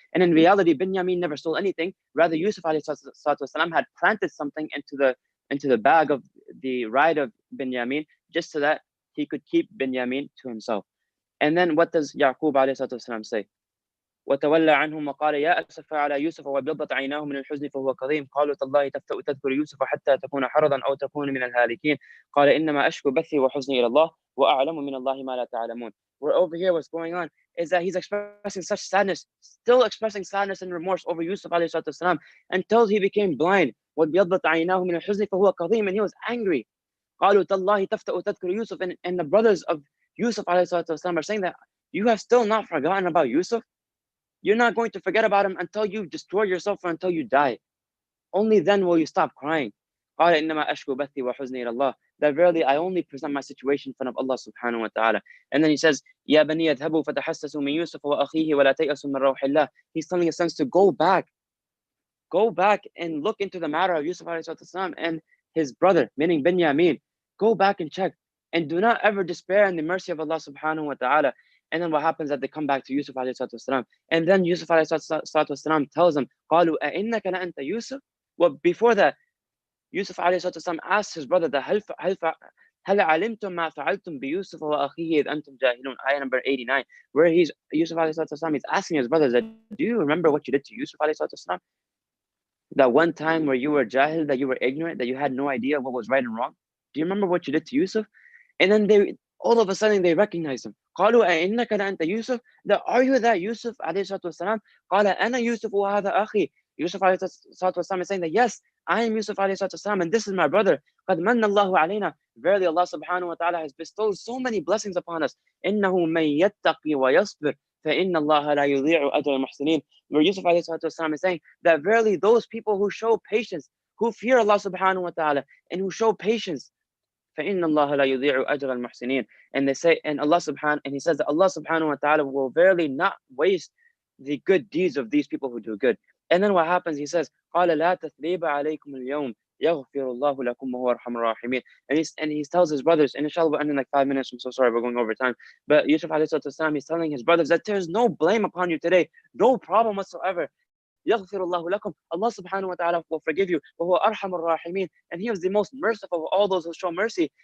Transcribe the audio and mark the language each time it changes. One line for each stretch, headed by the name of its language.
English: And in reality, Binyamin never stole anything. Rather, Yusuf alayhi salatu wasalam had planted something into the bag of the ride of Binyamin, just so that he could keep Binyamin to himself. And then what does Yaqub alayhi salatu wasalam say?
Arabic: وتولى عنهم وقال يا أسف على يوسف وابيضت عيناه من الحزن فهو كظيم قالوا تالله تفتأ تذكر يوسف حتى تكون حرضا أو تكون من الهالكين قال إنما أشكو بثي وحزني إلى الله وأعلم من الله ما لا تعلمون.
English: Where over here what's going on is that he's expressing such sadness, still expressing sadness and remorse over Yusuf alayhi salatu wasalam, until he became blind.
Arabic: وابيضت عيناه من الحزن فهو كظيم,
English: and he was angry.
Arabic: قالوا تالله تفتأ تذكر يوسف,
English: and the brothers of Yusuf are saying that you have still not forgotten about Yusuf. You're not going to forget about him until you destroy yourself or until you die. Only then will you stop crying.
Arabic: قال إنما أشكو بثي وحزني إلى الله.
English: That verily I only present my situation in front of Allah subhanahu wa ta'ala. And then he says,
Arabic: يا بني اذهبوا فتحسسوا من يوسف وأخيه ولا تيأسوا من روح الله.
English: He's telling his sons to go back and look into the matter of Yusuf and his brother, meaning Binyamin. Go back and check. And do not ever despair in the mercy of Allah subhanahu wa ta'ala. And then what happens that they come back to Yusuf alayhi. And then Yusuf alayhi tells them,
Arabic: قالوا أئنك لأنت يوسف?
English: Well, before that, Yusuf alayhi asked his brother that
Arabic: هل علمتم ما فعلتم بيوسف وأخيه إذ أنتم جاهلون,
English: ayah number 89, where Yusuf alayhi is asking his brothers that, do you remember what you did to Yusuf alayhi? That one time where you were jahil, that you were ignorant, that you had no idea what was right and wrong? Do you remember what you did to Yusuf? And then all of a sudden they recognize him.
Arabic: قالوا أئنك لأنت يوسف?
English: That, are you that Yusuf عليه الصلاة والسلام?
Arabic: قال أنا يوسف وهذا أخي.
English: Yusuf عليه الصلاة والسلام is saying that, yes, I am Yusuf عليه الصلاة والسلام, and this is my brother.
Arabic: قد من الله علينا.
English: Verily Allah subhanahu wa ta'ala has bestowed so many blessings upon us.
Arabic: إنه من يتقي ويصبر فإن الله لا يضيع أجر المحسنين.
English: Where Yusuf عليه الصلاة والسلام is saying that verily those people who show patience, who fear Allah subhanahu wa ta'ala, and who show patience,
Arabic: فإن الله لا يضيع أجر المحسنين.
English: And they say, and he says that Allah subhanahu wa ta'ala will verily not waste the good deeds of these people who do good. And then what happens? He says,
Arabic: قال لا تثريب عليكم اليوم يغفر الله لكم وهو أرحم الراحمين.
English: And he tells his brothers, and inshallah we'll end in like 5 minutes, I'm so sorry we're going over time, but Yusuf alayhi salatu, he's telling his brothers that there's no blame upon you today, no problem whatsoever.
Arabic: يغفر الله لكم.
English: Allah subhanahu wa ta'ala will forgive you.
Arabic: وهو أرحم الراحمين.
English: And he is the most merciful of all those who show mercy.